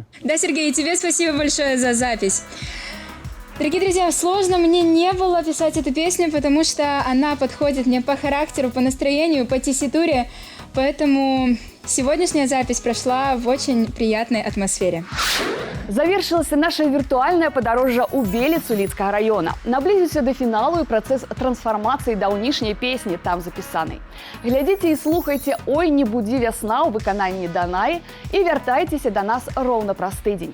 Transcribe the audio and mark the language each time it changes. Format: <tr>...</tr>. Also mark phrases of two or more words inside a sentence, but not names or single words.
<ru>Да, Сергей, тебе спасибо большое за запись. Дорогие друзья, сложно мне не было писать эту песню, потому что она подходит мне по характеру, по настроению, по тесситуре. Поэтому сегодняшняя запись прошла в очень приятной атмосфере.</ru> <be>Завершылася наша віртуальнае падарожжа ў Беліцу Лідскага раёна. Наблізіўся да фіналу і працэс трансфармацыі даўнішняй песні там запісанай. Глядзіце і слухайце «Ой, не будзі вясна» ў выкананні Данаі і вяртайцеся да нас роўна праз тыдзень.</be>